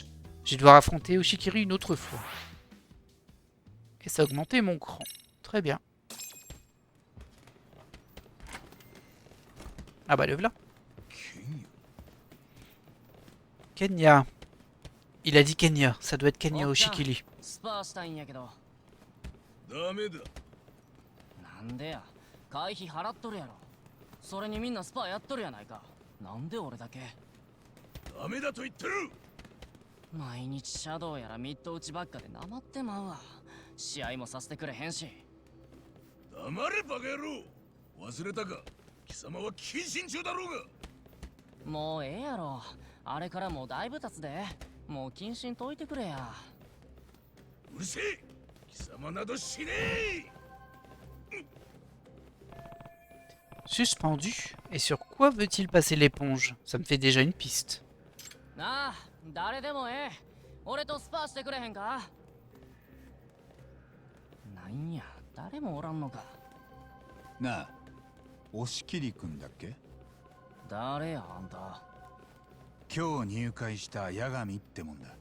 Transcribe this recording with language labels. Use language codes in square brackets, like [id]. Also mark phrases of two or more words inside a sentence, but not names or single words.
[fr] Je vais devoir affronter Oshikiri une autre fois. Et ça a augmenté mon cran. Très bien. Ah bah le voilà. Kenya. Il a dit Kenya, ça doit être Kenya Oshikili. [ja] ダメだ。なんでや、会費払っとるやろ。それにみんなスパやっとるやないか。なんで俺だけ。ダメだと言ってる。毎日シャドウやらミッド打ちばっかでなまってまうわ。試合もさせてくれへんし。黙れバカ野郎。忘れたか。貴様は謹慎中だろうが。もうええやろ。あれからもうだいぶ経つで。もう謹慎解いてくれや。うるせえ。貴様など死ねえ。 [fr] Suspendu? Et sur quoi veut-il passer l'éponge? Ça me fait déjà une piste. [ja] なあ、誰でもええ。俺とスパーしてくれへんか？なんや、誰もおらんのか。なあ、押切くんだっけ？誰やあんた。今日入会した八神ってもんだ。